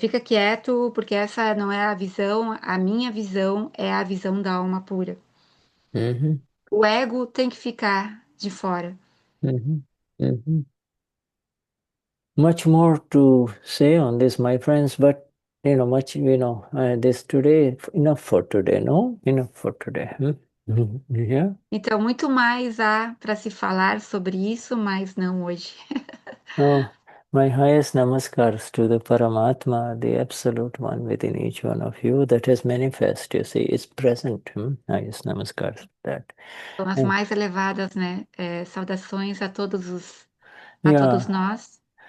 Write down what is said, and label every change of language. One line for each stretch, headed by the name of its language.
Portuguese: fica quieto, porque essa não é a visão, a minha visão é a visão da alma pura. Mhm, O ego tem que ficar de fora.
English: mhm, mhm. Much more to say on this, my friends, but much, this today, enough for today, no? Enough for today. Yeah.
Portuguese: Então, muito mais há para se falar sobre isso, mas não hoje.
English: Oh, my highest namaskars to the Paramatma, the Absolute One within each one of you that has manifest, you see, is present. Highest namaskars to that.
Portuguese: São as
English: And,
Portuguese: mais elevadas, né? Saudações a a yeah, todos nós.